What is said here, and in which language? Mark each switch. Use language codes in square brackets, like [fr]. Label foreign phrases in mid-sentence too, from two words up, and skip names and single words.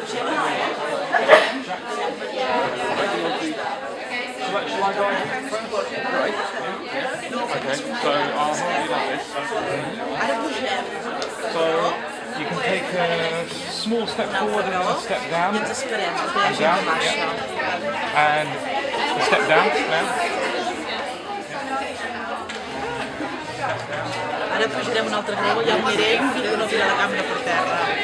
[en] Shall I go in front? Right. Okay, so I'll hold you like this. So you can take a small step forward and a step down. Down, yeah. And a step down now. [ca] Ara pujarem un altre graó i el mirem i no tira la càmera per terra.